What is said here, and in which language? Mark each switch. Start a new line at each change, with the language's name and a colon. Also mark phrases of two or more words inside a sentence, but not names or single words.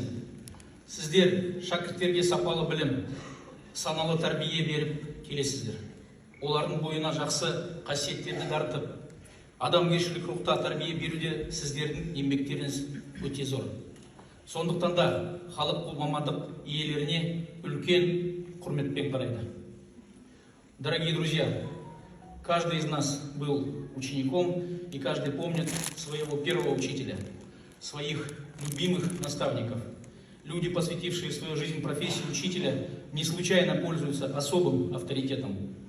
Kazakh: Сіздер шәкірттерге сапалы білім, саналы тәрбие беріп келесіздер. Олардың бойына жақсы қасиеттерді дарытып, адамгершілік рухта тәрбие беруде сіздердің еңбектеріңіз өте зор. Сондықтан да халық бұл мамандық иелеріне үлкен құрметпен қарайды.
Russian: Дорогие друзья, каждый из нас был учеником, и каждый помнит своего первого учителя, своих любимых наставников. Люди, посвятившие свою жизнь профессии учителя, не случайно пользуются особым авторитетом.